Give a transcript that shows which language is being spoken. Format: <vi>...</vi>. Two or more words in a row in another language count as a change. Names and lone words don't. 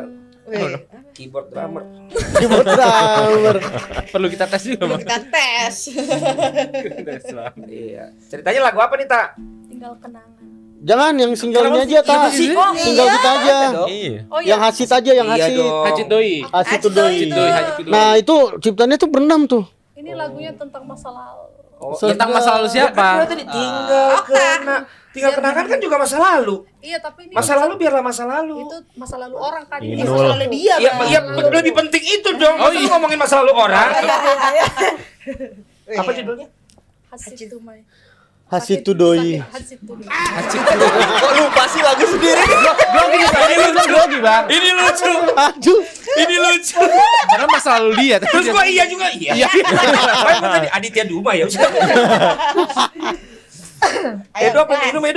<en>Keyboard drummer. Keyboard drummer.</en> <id>Perlu kita tes juga, Bang. Kita tes. Iya. Ceritanya lagu apa nih, Tak? Tinggal kenangan. Jangan yang singlenya aja, Ta. Single kita aja. Iya. Oh Yang hasit aja, yang Iya hasit. dong. Hajit Doi. Hasit tuh doi. Hajit Doi, Hajit Doi. Nah, itu ciptanya tuh berenam tuh. Ini lagunya tentang masa lalu. Oh, Tentang masa lalu siapa? tadi tinggal kenangan kan juga masa lalu. Iya, tapi ini Masa lalu biarlah masa lalu. itu masa lalu orang kan. Ini Ini masa lalu dia, Iya, Bang. iya lebih penting itu dong. Oh, iya ngomongin masa lalu orang. Apa judulnya? Hasit Tumai. Hasit tuh doi. Hasit Tumai. Kok lupa sih lagu sendiri? Ini lucu, Bang. Ini lucu. Aduh. Ini lucu. Karena masa lalu dia. Terus gua iya juga iya. Baik gua tadi Aditya Duma ya. Edo apa minum Edo?</id>